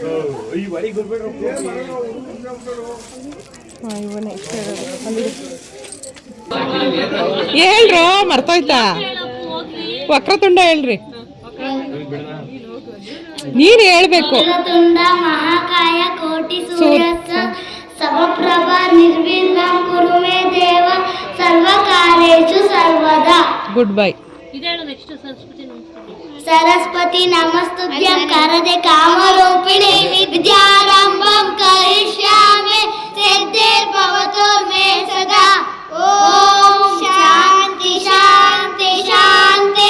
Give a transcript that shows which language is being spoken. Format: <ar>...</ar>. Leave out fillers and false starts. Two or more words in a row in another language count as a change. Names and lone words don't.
<kn>ಇವನೇ ಹೇಳ್ರೋ ಮರ್ತೋಯ್ತಾ ವಕ್ರತುಂಡ ಹೇಳ್ರಿ ನೀನು ಹೇಳ್ಬೇಕು</kn> <sa>ಮಹಾಕಾಯ ಕೋಟಿ ಸೂರ್ಯ ಸಮಪ್ರಭ ನಿರ್ವಿಘ್ನಂ ಕುರು ಮೇ ದೇವ ಸರ್ವಕಾರ್ಯೇಷು ಸರ್ವದಾ.</sa> <en>good bye.</en> <sa>सरस्वती नमस्तुभ्यं करदे कामरूपिणे विद्यारम्भं करिष्यामि सिद्धिर्भवतु मे सदा. ओम शांति शांति शांति.</sa>